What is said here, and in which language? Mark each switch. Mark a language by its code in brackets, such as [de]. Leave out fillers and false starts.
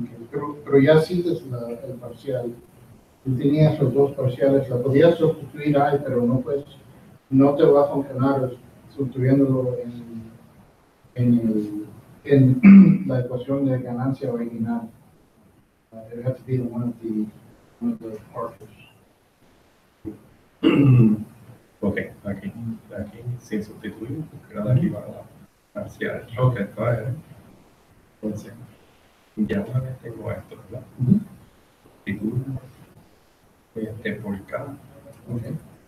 [es] Pero ya sigues el parcial. Tú tenías los dos parciales, la podías sustituir ahí, pero no puedes, no te va a funcionar sustituyéndolo en la ecuación de ganancia original. [en] It has to be one of the partials. [es] Ok, aquí sin sustituir, porque era de aquí para la parcial. Ok, esto es. Entonces, ya una vez tengo esto, ¿verdad? Sustituyo por K. [en] Okay.